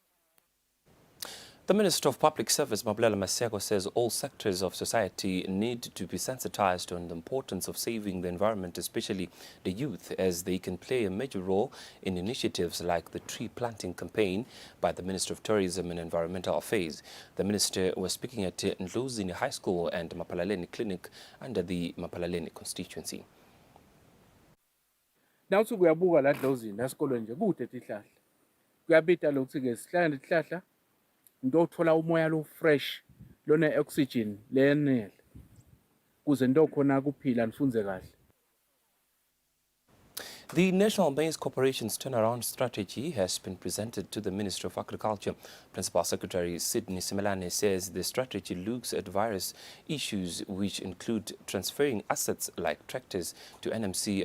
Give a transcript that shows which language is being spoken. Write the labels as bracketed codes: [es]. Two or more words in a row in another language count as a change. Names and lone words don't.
[en] The Minister of Public Service, Mabulela Maseko, says all sectors of society need to be sensitized on the importance of saving the environment, especially the youth, as they can play a major role in initiatives like the tree planting campaign by the Minister of Tourism and Environmental Affairs. The Minister was speaking at Ndluzini High School and Mapalaleni Clinic under the Mapalaleni constituency. Now so [ss] kuyabuka la Ndluzini esikolweni nje kude tihlahla. Kuyabita lokuthi ke sihlala tihlahla ndothola umoya lo fresh lona oxygen lenele kuze ndokhona kuphila nifunze kahle. [en] The National Maize Corporation's turnaround strategy has been presented to the Minister of Agriculture. Principal Secretary Sydney Simelane says the strategy looks at various issues which include transferring assets like tractors to NMC.